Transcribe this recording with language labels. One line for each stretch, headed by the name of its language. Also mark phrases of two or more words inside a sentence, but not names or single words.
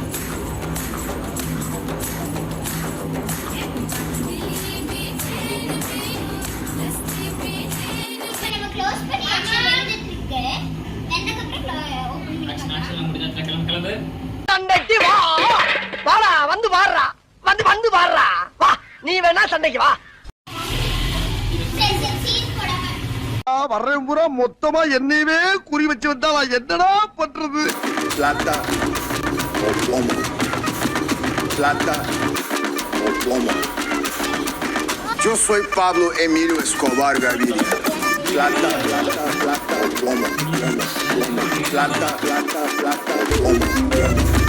Tamil: சண்டைக்கு வா வாடா, வந்து வாடுறா, வந்து வந்து வாடுறா, வா நீ வேணா சண்டைக்கு வா. வர்றேன் பூரா மொத்தமா என்னையவே குறி வச்சு வந்தா நான் என்னடா பண்றது.
Spanish: Plata o plomo. Plata o plomo. Yo soy Pablo Emilio Escobar Gaviria. Plata, plata, plata, plomo, plomo, plomo. Plata, plata, plata, plomo, plomo.